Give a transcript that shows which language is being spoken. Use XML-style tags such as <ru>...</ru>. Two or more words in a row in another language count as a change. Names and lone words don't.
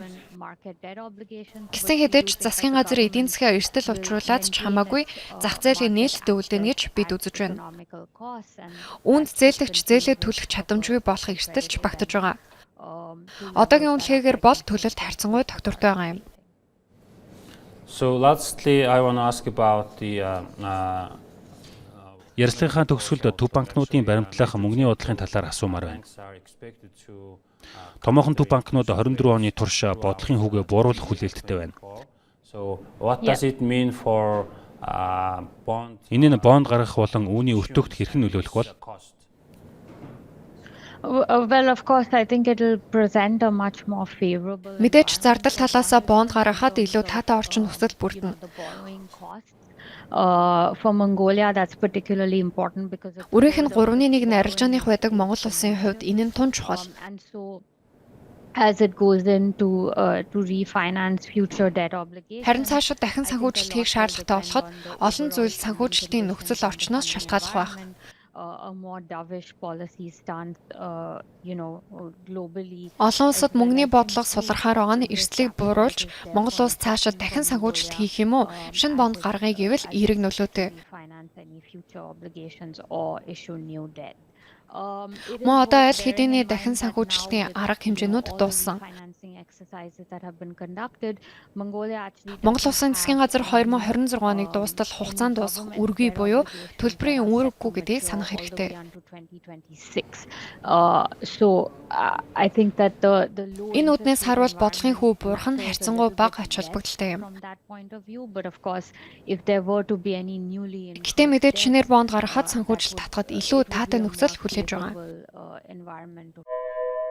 <en>market debt obligations.</en> <mn>Гэсэн хэдиж засгийн газар эдийн засгийн эрсдэл учруулад ч хамаагүй зах зээлийн нээлттэй үлдээнэ гэж бид үзэж байна.</mn> <en>Economical costs and</en> <mn>Үүнд зээлэгч зээлээ төлөх чадамжгүй болох эрсдэлч багтаж байгаа. Одоогийн үнэлгээгээр бол төлөлт харьцангуй доктортой байгаа юм.</mn> <en>So lastly, I want to ask about the</en> <mn>Ярилцлагынхаа төгсгөлд төв банкнуудын баримтлах мөнгөний бодлогын талаар асуумаар байна.</mn> <en>banks are expected to</en> <mn>Томоохон төв банкнууд 24 оны турш бодлогын хүүгээ бууруулах хүлээлттэй байна.</mn> <en>So what does it mean for bond</en> <mn>Энэ нь бонд гаргах болон үүний өртөгт хэрхэн нөлөөлөх бол</mn> <en>cost? well, of course, I think it'll present a much more favorable.</en> <mn>Мэдээж зардал талаас бонд гаргахад илүү таатай орчин нөхцөл бүрдэнэ.</mn> <en>The borrowing costs. For Mongolia, that's particularly important because of</en> <mn>Өрийнх нь 3.1 арилжааных байдаг Монгол Улсын хувьд энэ нь тун чухал.</mn> <en>and so as it goes into to refinance future debt obligations.</en> <mn>Харин цаашид дахин санхүүжилт хийх шаардлагатай болоход олон зүйл санхүүжилтийн нөхцөл орчноос шалтгаалах байх.</mn> <en>A more dovish policy stance, globally.</en> <mn>Олон улсад мөнгөний бодлого сулрахаар байгаа нь эрсдлийг бууруулж Монгол улс цаашид дахин санхүүжилт хийх юм уу? Шинэ бонд гаргая гэвэл эерэг нөлөөтэй.</mn> <en>Refinance any future obligations or issue new debt.</en> <mn>Мөн одоо аль хэдийн дахин санхүүжилтийн арга хэмжээнүүд дууссан.</mn> <en>Financing exercises that have been conducted, Mongolia actually</en> <mn>Монгол Улсын засгийн газар 2026 оныг дуустал хугацаанд дуусах үргүй буюу төлбөрийн үүрэггүй гэдгийг санах хэрэгтэй.</mn> <en>until 2026. So I think that the low</en> <mn>Энэ үднээс харуул бодлогын хүү буурах нь харьцангуй бага ач холбогдолтой юм.</mn> <en>from that point of view, but of course, if there were to be any newly</en> <mn>Гэтэ мэдээж шинээр бонд гаргахад санхүүжилт татахад илүү таатай нөхцөл хүлээж байгаа.</mn> <en>environment.</en>